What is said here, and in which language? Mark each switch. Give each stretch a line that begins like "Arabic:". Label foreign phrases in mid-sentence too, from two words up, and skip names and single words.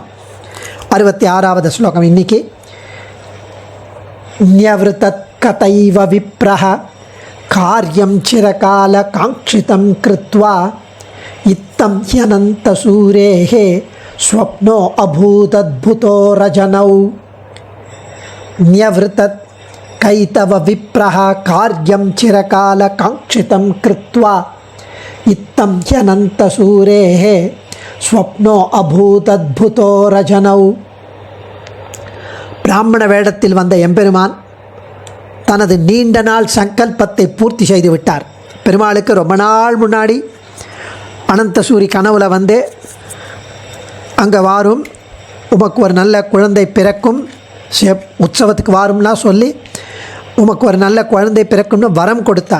Tamil: 66வது ஸ்லோகம் இன்னைக்கு.
Sanskrit: न्यवृतत् कतैव विप्रह कार्यं चिरकाल काङ्क्षितं कृत्वा इत्थं ह्यनन्त सूरेहे स्वप्नो अभूतद्भुतो रजनौ. न्यवृतत् कैतव विप्रः कार्यं चिरकाल कांक्षितं कृत्वा इत्थं ह्यनन्तसूरेः स्वप्नो अभूतद्भुतो रजनौ.
Tamil: பிராமண வேடத்தில் வந்த எம்பெருமான் தனது நீண்ட நாள் சங்கல்பத்தை பூர்த்தி செய்து விட்டார். பெருமாளுக்கு ரொம்ப நாள் முன்னாடி அனந்தசூரி கனவுல வந்து அங்கே வாரும், உமக்கு ஒரு நல்ல குழந்தை பிறக்கும், உற்சவத்துக்கு வாரும்னா சொல்லி உமக்கு ஒரு நல்ல குழந்தை பிறக்கும்னு வரம் கொடுத்தார்.